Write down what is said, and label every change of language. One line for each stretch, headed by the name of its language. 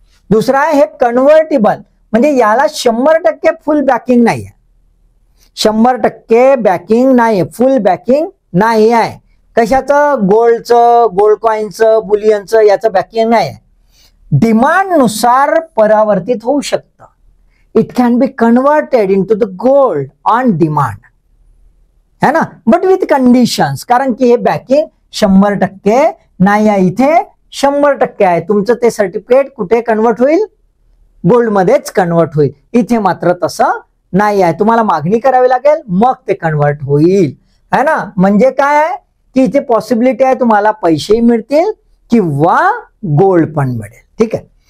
Marathi: दुसरं आहे हे कन्व्हर्टेबल. म्हणजे याला 100% फुल बॅकिंग नाही आहे. 100% बॅकिंग नाही, फुल बॅकिंग नाही आहे. कशाचं? गोल्डचं, गोल्ड कॉईनचं, बुलियनचं याचं बॅकिंग नाही आहे. डिमांड नुसार परावर्तित होऊ शकतं.
English: It can be converted into the gold on demand, है ना, but with conditions.
Marathi: कारण की हे बॅकिंग 100% नाही आहे. इथे 100% आहे. तुमचं ते सर्टिफिकेट कुठे कन्वर्ट होईल? गोल्डमध्येच कन्वर्ट होईल. इथे मात्र तसं नाही आहे. तुम्हाला मागणी करावी लागेल मग ते कन्वर्ट होईल, है ना. म्हणजे काय आहे की इथे पॉसिबिलिटी आहे तुम्हाला पैसेही मिळतील किंवा गोल्ड पण मिळेल. ठीक आहे.